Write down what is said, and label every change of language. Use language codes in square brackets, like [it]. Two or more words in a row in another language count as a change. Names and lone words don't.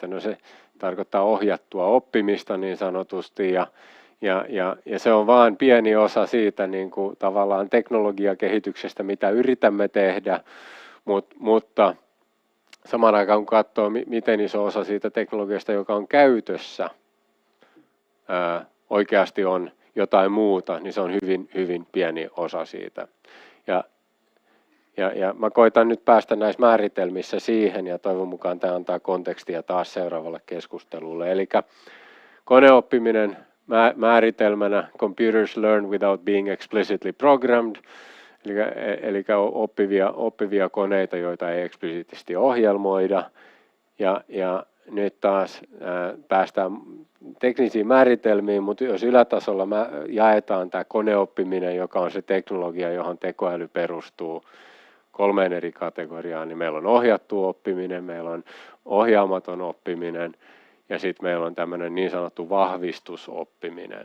[fi] No se tarkoittaa ohjattua oppimista niin sanotusti ja se on vain pieni osa siitä niin kuin tavallaan teknologiakehityksestä, mitä yritämme tehdä, mutta samaan aikaan kun katsoo, miten iso osa siitä teknologiasta, joka on käytössä, oikeasti on jotain muuta, niin se on hyvin, hyvin pieni osa siitä. Ja mä koitan nyt päästä näissä määritelmissä siihen, ja toivon mukaan tämä antaa kontekstia taas seuraavalle keskustelulle. Eli koneoppiminen määritelmänä [en] computers learn without being explicitly programmed, [fi] eli oppivia koneita, joita ei eksplisiittisesti ohjelmoida. Ja nyt taas päästään teknisiin määritelmiin, mutta jos ylätasolla jaetaan tämä koneoppiminen, joka on se teknologia, johon tekoäly perustuu 3 eri kategoriaan, niin meillä on ohjattu oppiminen, meillä on ohjaamaton oppiminen ja sitten meillä on tämmöinen niin sanottu vahvistusoppiminen.